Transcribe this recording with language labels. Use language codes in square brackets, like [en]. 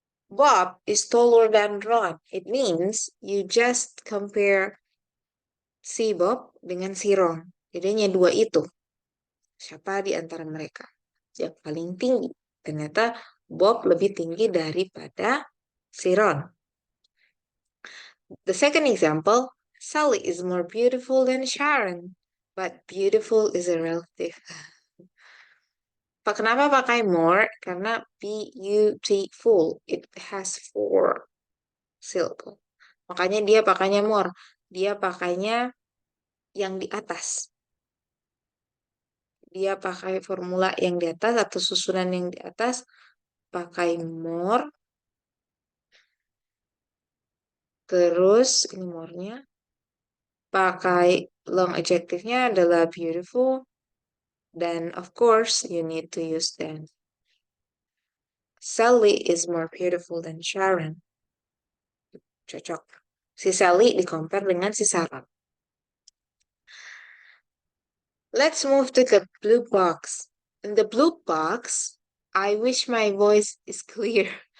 [en] Bob is taller than Ron. It means you just compare [id] si Bob dengan si Ron. Bedanya dua itu. Siapa di antara mereka yang paling tinggi? Ternyata Bob lebih tinggi daripada si Ron. [en] The second example, Sally is more beautiful than Sharon, but beautiful is a relative. [id] Kenapa pakai [en] more? [id] Karena [en] beautiful, it has four syllable. [id] Makanya dia pakainya more. Dia pakainya yang di atas. Dia pakai formula yang di atas atau susunan yang di atas. Pakai more. Terus ini more-nya. Pakai long adjective-nya adalah beautiful. Dan [en] of course, you need to use then. Sally is more beautiful than Sharon. [id] Cocok. Si Sally di-compare dengan si Sarah. [en] Let's move to the blue box. In the blue box, I wish my voice is clear.